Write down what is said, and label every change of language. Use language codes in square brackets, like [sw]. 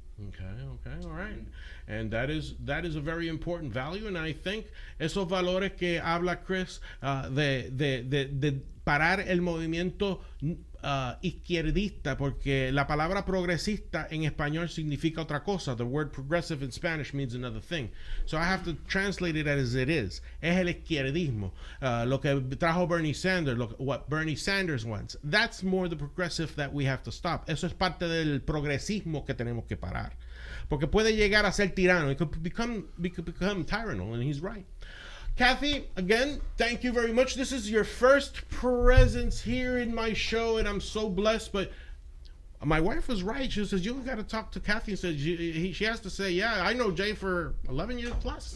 [en] Okay, all right. And that is a very important value, and I think [es] esos valores que habla Chris de parar el movimiento izquierdista, porque la palabra progresista en español significa otra cosa. [en] The word progressive in Spanish means another thing. So I have to translate it as it is. [es] Es el izquierdismo. Lo que trajo Bernie Sanders, [en] what Bernie Sanders wants. That's more the progressive that we have to stop. [es] Eso es parte del progresismo que tenemos que parar. Porque puede llegar a ser tirano. [en] It could become tyrannical, and he's right. Kathy, again, thank you very much. This is your first presence here in my show, and I'm so blessed. But my wife was right. She says, you got to talk to Kathy. And said she has to say, yeah, I know Jay for 11 years plus.